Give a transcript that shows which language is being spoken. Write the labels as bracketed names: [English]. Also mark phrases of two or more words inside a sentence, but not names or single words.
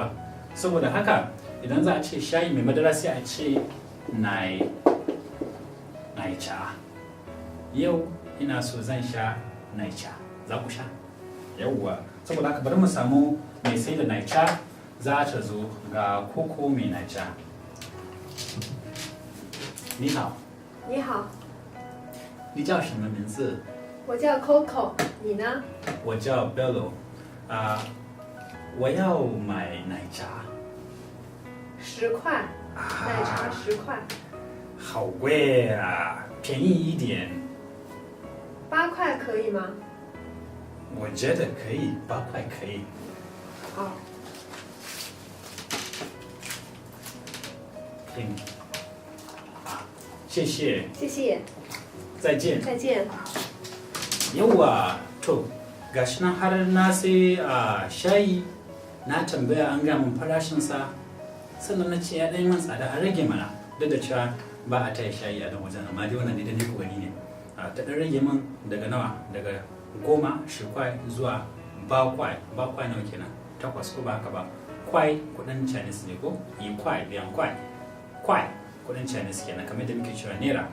[Hausa] Saboda haka idan za a ce shayi mai madara sai a ce nai cha. Yau ina so zan sha nai cha. Za ku sha? Yauwa, saboda haka bari mu samu mai sai da nai cha za ta zo ga koko mai nai cha. [Chinese] 你好. 你好，你叫什么名字？我叫 Coco， 你呢？我叫 Bello。我要买奶茶。 10块，奶茶10块。好贵啊，便宜一点。 8块可以吗？我觉得可以，8块可以。好。谢谢。谢谢。再见。再见。 [Hausa] Yawwa, to gashi nan har na sai shayi na tambaya an gaya min farashinsa sannan na ce ya ɗan man tsada a rage mana duk da cewa ba a taya shayi a dan wajen amma dai wannan da ni ku gani ne ta ɗan rage min daga nawa daga 10 10 zuwa 8 kwai nawa kenan 8 ko ba haka ba kwai kudin Chinese ne ko yi kwai biyan kwai kudin Chinese kenan kamar da muke cewa naira